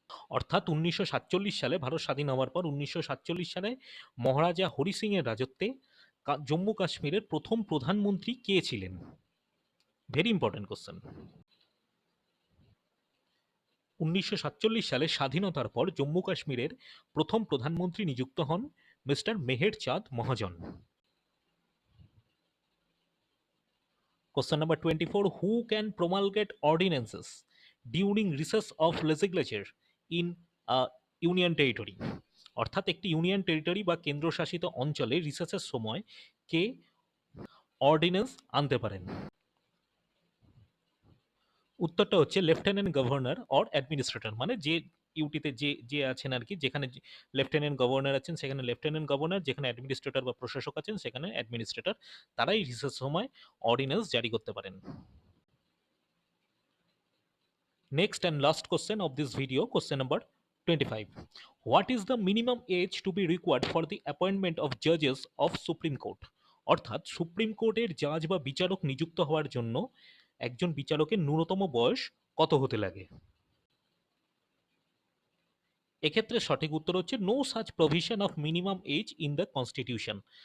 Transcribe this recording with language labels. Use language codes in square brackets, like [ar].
[bn] অর্থাৎ 1947 সালে ভারত স্বাধীন হওয়ার পর 1947 সালে মহারাজা হরি সিং এর রাজত্বে জম্মু কাশ্মীরের প্রথম প্রধানমন্ত্রী কে ছিলেন? [en] Very important question. [bn] 1947 সালে স্বাধীনতার পর জম্মু কাশ্মীরের প্রথম প্রধানমন্ত্রী নিযুক্ত হন মিস্টার মেহের চাঁদ মহাজন। [en] Question number 24. Who can promulgate ordinances during recess of legislature in a union territory? [bn] অর্থাৎ একটি ইউনিয়ন টেরিটরি বা কেন্দ্রশাসিত অঞ্চলে রিসেসের সময় কে অর্ডিন্যান্স আনতে পারেন? উত্তরটা হচ্ছে লেফটেন্যান্ট গভর্নর অর অ্যাডমিনিস্ট্রেটর, মানে যে ইউটিতে যে যে আছেন আর কি, যেখানে লেফটেন্যান্ট গভর্নর আছেন সেখানে লেফটেন্যান্ট গভর্নর, যেখানে অ্যাডমিনিস্ট্রেটর বা প্রশাসক আছেন সেখানে অ্যাডমিনিস্ট্রেটর, তারাই রিসেস সময় অর্ডিন্যান্স জারি করতে পারেন। [en] Next and last question of this video, question number 25. What is the minimum age to be required for the appointment of judges of Supreme Court? [bn] অর্থাৎ সুপ্রিম কোর্টের জাজ বা বিচারক নিযুক্ত হওয়ার জন্য একজন বিচারকের ন্যূনতম বয়স কত হতে লাগে? এক্ষেত্রে সঠিক উত্তর হচ্ছে [en] No such provision of minimum age in the constitution.